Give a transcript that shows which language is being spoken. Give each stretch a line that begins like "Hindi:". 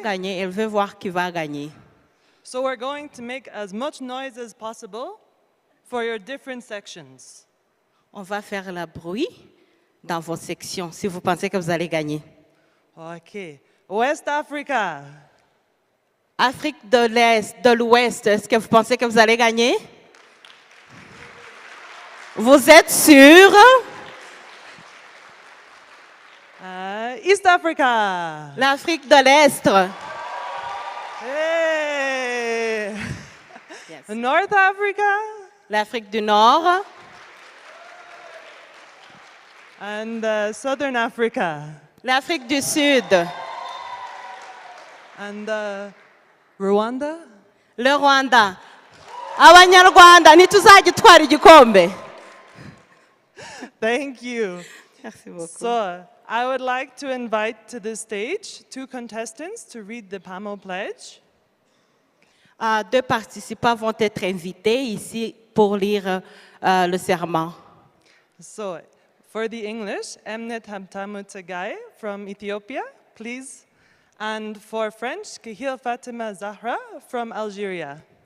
French: gagner, elle veut voir qui va gagner.
English: So we're going to make as much noise as possible for your different sections.
French: On va faire le bruit dans vos sections si vous pensez que vous allez gagner.
English: Okay, West Africa,
French: Afrique de l'Est, de l'Ouest, est-ce que vous pensez que vous allez gagner? Vous êtes sûr?
English: East Africa.
French: L'Afrique de l'Est. Hey.
English: Yes. North Africa
French: L'Afrique du Nord.
English: and Southern Africa
French: L'Afrique du Sud.
English: and Rwanda.
Kinyarwanda: Le Rwanda. Abanyarwanda ntituzagitwara igikombe.
English: Thank you.
French: Merci beaucoup.
English: So I would like to invite to the stage 2 contestants to read the PAMO pledge.
French: 2 participants vont être invités ici pour lire le serment.
English: So for the English, Emnet Hamtamu Tagai from Ethiopia, please. And for French, Kahil Fatima Zahra from Algeria.